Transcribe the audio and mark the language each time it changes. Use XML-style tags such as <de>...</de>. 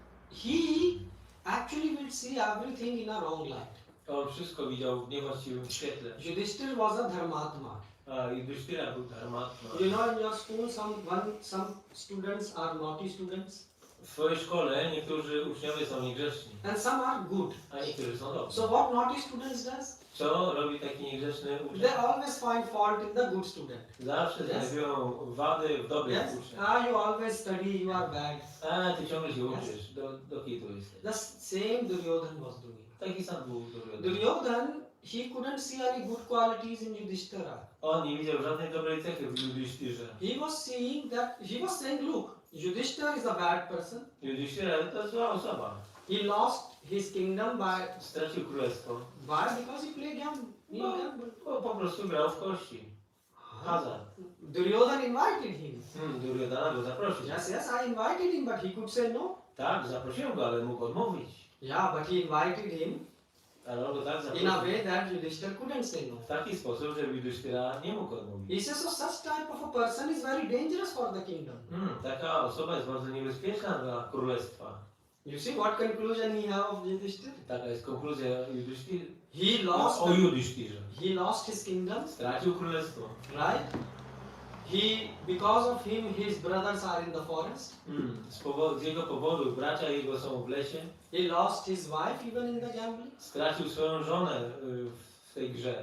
<en>He actually will see everything in a wrong light.</en> <pl>On wszystko widział w niewłaściwym świetle.</pl> <en>Yudhishthir was a dharmatma.</en> <pl>A Yudhishthira był dharmatma.</pl> <en>You know, in your school, some students are naughty students,</en> <pl>W swojej szkole niektórzy uczniowie są niegrzeczni,</pl> <en>and some are good.</en> <pl>a niektórzy są dobrzy.</pl> <en>So what naughty students does?</en> <pl>Co robi taki niegrzeczny uczeń?</pl> <en>They always find fault in the good student.</en> <pl>Zawsze znajdują wady w dobrych</pl> <en>Yes?</en> <pl>uczniach.</pl> <en>You always study, you are bad.</en> <pl>A ty ciągle się uczysz, do kitu jesteś.</pl> <en>The same Duryodhan was doing.</en> <pl>Taki sam był Duryodhan.</pl> <en>Duryodhan, he couldn't see any good qualities in Yudhishthira.</en> <pl>On nie widział żadnej dobrej cechy w Yudhishthirze.</pl> <en>He was saying, look, Yudhishthira is a bad person.</en> <pl>Yudhishthira to zła osoba.</pl> <en>He lost his kingdom</en> <pl>Stracił królestwo.</pl> <en>because he played gamble.</en> <pl>Bo po prostu grał w kości. Hazard.</pl> <en>Duryodhan invited him.</en> <pl>Duryodhana go zaprosił.</pl> <en>Yes, I invited him, but he could say no.</en> <pl>Tak, zaprosiłem go, ale mógł odmówić.</pl> <en>Yeah, but he invited him</en> <pl>Ale on go tak</pl> <en>in</en> <pl>zaprosił.</pl> <en>a way that Yudhishthira couldn't say no.</en> <pl>W taki sposób, że Yudhishthira nie mógł odmówić.</pl> <en>He says, so such type of a person is very dangerous for the kingdom.</en> <pl>Taka osoba jest bardzo niebezpieczna dla królestwa.</pl> <en>You see what conclusion he have of Yudhishthira?</en> <pl>Taka jest konkluzja Yudhishthira.</pl> <en>He</en> <pl>Yudhishthirze.</pl> <en>lost his kingdom,</en> <pl>Stracił królestwo.</pl> <en>right? Because of him, his brothers are in the forest.</en> <pl>Z jego powodu bracia jego są w lesie.</pl> <en>He lost his wife even in the gambling.</en> <pl>Stracił swoją żonę w tej grze.</pl>